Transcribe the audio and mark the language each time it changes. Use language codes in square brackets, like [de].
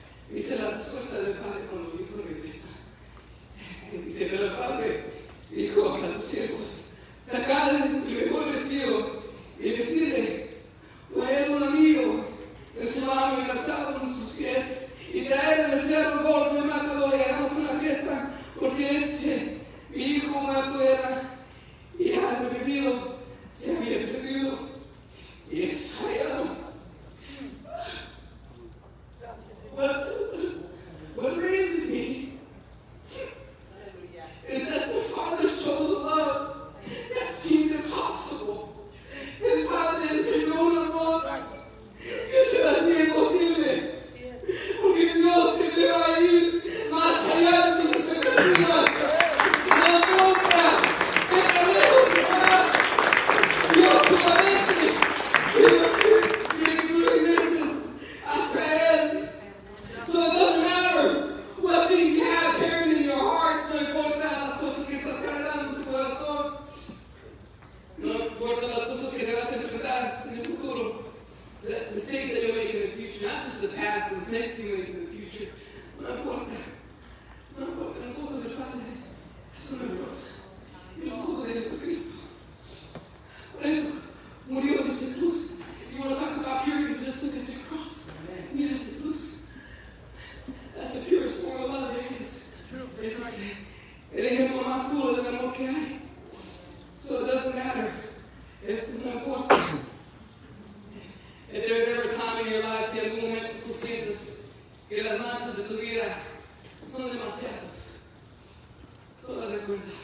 [es] Dice la respuesta del padre cuando el hijo regresa. Dice, pero el padre dijo a sus siervos, sacad el mejor vestido y vestirle, traed un anillo en su mano y calzado en sus pies, y traed el becerro gordo y mátalo y hagamos una fiesta, porque mi hijo muerto era y ha revivido, se había perdido y es hallado. [en] What amazes me is that the Father shows a love that seemed impossible. [es] El Padre enseñó un amor que se hacía imposible. Porque Dios siempre va a ir más allá de tus expectativas. No importa que te dejemos llevar. Dios solamente quiere que tú regreses hacia Él. [en] So it doesn't matter what things you have carried in your heart. [es] No importa las cosas que estás cargando en tu corazón. No importa las cosas que te vas a enfrentar en el futuro. [en] The mistakes that you'll make in the future, not just the past, the mistakes you make in the future. [es] No importa. No importa. En los ojos del Padre, eso no importa. En los ojos de Jesucristo. Por eso murió en esa cruz. [en] You want to talk about purity? Just look at the cross. [es] Mira esa cruz. [en] That's the purest form of love there is. [es] Es el ejemplo más puro del amor que hay. [en] So it doesn't matter. [es] No importa. [en] If there's ever a time in your life, [es] si algún momento tú sientes que las manchas de tu vida son demasiados, solo recuerda.